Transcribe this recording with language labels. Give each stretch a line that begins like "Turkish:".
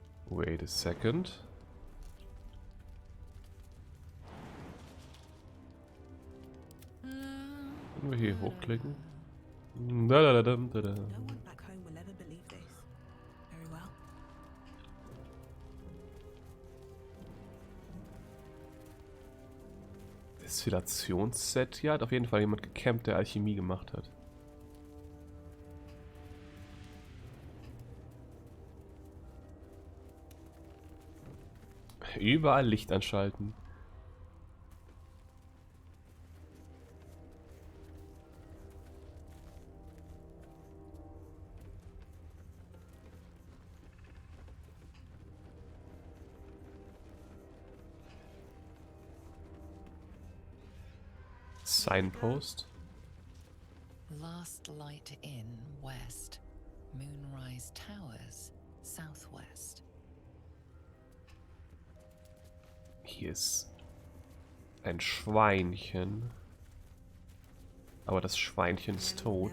English: Wait a second.
German: Können wir hier hochklicken? Da, da, da, da, da.
English: No one back home will ever believe this. Very well.
German: Destillationsset. Hier hat auf jeden Fall jemand gecampt, der Alchemie gemacht hat. Überall Licht anschalten.
English: Signpost. Last Light Inn, west. Moonrise Towers, southwest.
German: Hier ist ein Schweinchen. Aber das Schweinchen ist tot.